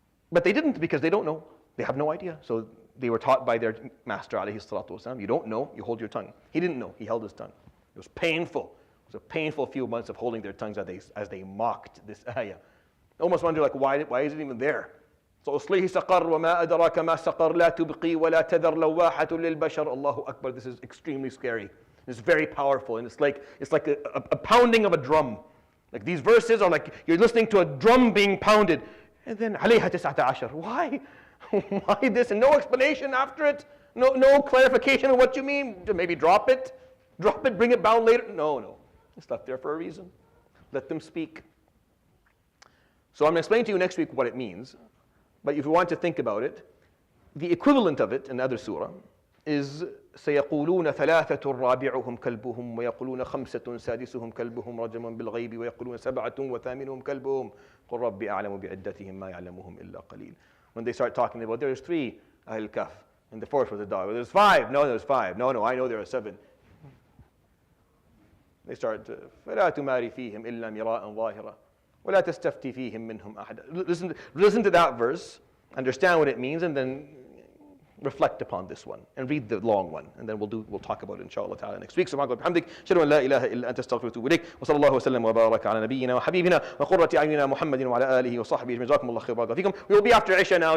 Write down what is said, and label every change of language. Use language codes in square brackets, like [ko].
[en] But they didn't, because they don't know. They have no idea. So they were taught by their master, alayhi salatu wasalam, you don't know, you hold your tongue. He didn't know, he held his tongue. It was painful. It was a painful few months of holding their tongues as they mocked this ayah. I almost wonder, like, why is it even there? [ar] So, أُصْلِهِ سَقَرْ وَمَا أَدْرَاكَ مَا سَقَرْ لَا تُبْقِي وَلَا تَذَرْ لَوَّاحَةٌ لِلْبَشَرِ Allahu Akbar. [en] This is extremely scary. It's very powerful, and it's like a pounding of a drum. Like these verses are like you're listening to a drum being pounded. And then عليها 19. Why? Why this? And no explanation after it? No clarification of what you mean? Maybe drop it? Drop it, bring it bound later? No. It's left there for a reason. Let them speak. So I'm going to explain to you next week what it means. But if you want to think about it, the equivalent of it in other surah is [ar] سيقولون ثلاثة رابعهم كلبهم ويقولون خمسة سادسهم كلبهم رجما بالغيب ويقولون سبعة وثامنهم كلبهم قل ربي أعلم بعدتهم ما يعلمهم إلا قليل. [en] When they start talking about there's 3 Ahl Kahf and the 4th was a dog. Well, there's 5. No, there's 5. No, I know there are 7. They start [ar] فلا تماري فيهم إلا مراء ظاهرا ولا تستفتي فيهم منهم أحدا. [en] Listen to that verse, understand what it means, and then reflect upon this one and read the long one, and then we'll talk about it inshallah ta'ala next week. [ar] سبحانك وبحمدك أشهد أن لا إله إلا أنت أستغفرك وأتوب إليك وصلى الله وسلم وبارك على نبينا وحبيبنا وقرة أعيننا محمد وعلى آله وصحبه أجمعين. جزاكم الله خير. [en] We will be after Isha now.